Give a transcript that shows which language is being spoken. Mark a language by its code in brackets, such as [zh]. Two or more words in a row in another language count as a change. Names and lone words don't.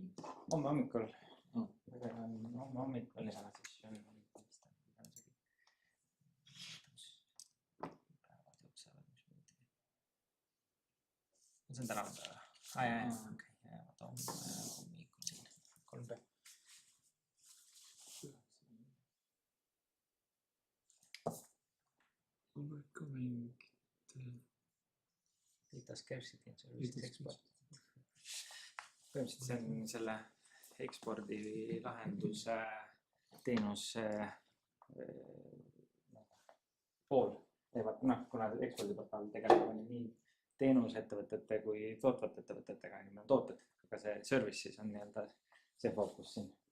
[et] Homme hommikul. Homme hommikul ja siis on see on täna päeva. Jaa, hommikul siin 3B. [en] Data scarcity and services export. [et] Põhimõtteliselt see on selle ekspordi lahenduse teenuse pool. Kuna ekspordiportaal tegeleb nii teenusettevõtete kui tootvate ettevõtetega, nii on tooted, aga see service siis on nii-öelda see fookus siin.